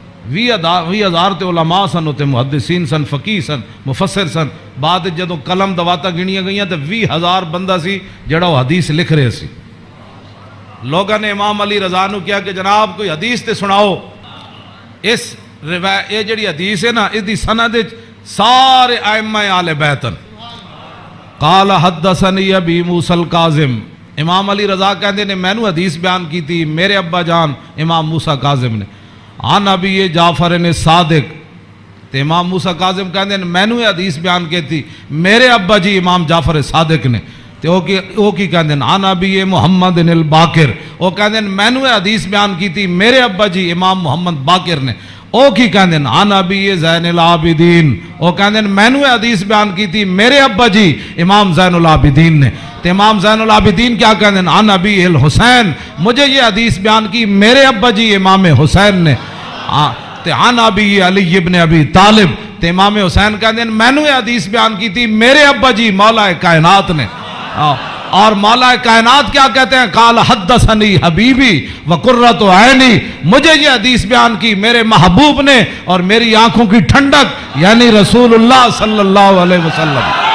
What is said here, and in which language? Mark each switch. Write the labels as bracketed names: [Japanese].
[Punjabi] وی ہزار تے علماء سن، تے محدثین سن، فقیہ سن، مفسر سن. بعد جدوں قلم دواتا گنیاں گئیاں تے 20,000 بندہ سی جڑا وہ حدیث لکھ رہے سی. لوگوں نے امام علی رضا نو کیا کہ جناب کوئی حدیث تے سناؤ. اس یہ جڑی حدیث ہے نا اس دی سند سارے ائمہ اہل بیت. [Arabic] قال حدثنی ابی موسیٰ الکاظم، [Punjabi] امام علی رضا کہندے نے مینوں حدیث بیان کی تھی میرے ابا جان امام موسیٰ کاظم نے. [Arabic] عن ابی جعفر [Punjabi] نے صادق، تے امام موسیٰ کاظم کہندے نے مینوں یہ حدیث بیان کی تھی میرے ابا جی امام جعفر صادق نے. تے او کی کہندے نے [Arabic] عن ابی محمد الباقر، [Punjabi] او کہندے نے مینوں یہ حدیث بیان کی تھی میرے ابا جی امام محمد باقر نے. او کی کہندے نے [Arabic] عن ابی زین العابدین، [Punjabi] او کہندے نے مینوں یہ حدیث بیان کی تھی میرے ابا جی امام زین العابدین نے. تے امام زین العابدین کیا کہندے ہیں [Arabic] عن ابی الحسین، [Punjabi] مجھے یہ حدیث بیان کی میرے ابا جی امام حسین نے. تے [Arabic] عن ابی علی ابن ابی طالب، [Punjabi] تے امام حسین کہندے ہیں مینوں یہ حدیث بیان کی تھی میرے ابا جی مولا کائنات نے. [Urdu] اور مولا کائنات کیا کہتے ہیں [Arabic] قال حدثنی حبیبی وقرۃ عینی، [Urdu] مجھے یہ حدیث بیان کی میرے محبوب نے اور میری آنکھوں کی ٹھنڈک یعنی رسول اللہ صلی اللہ علیہ وسلم.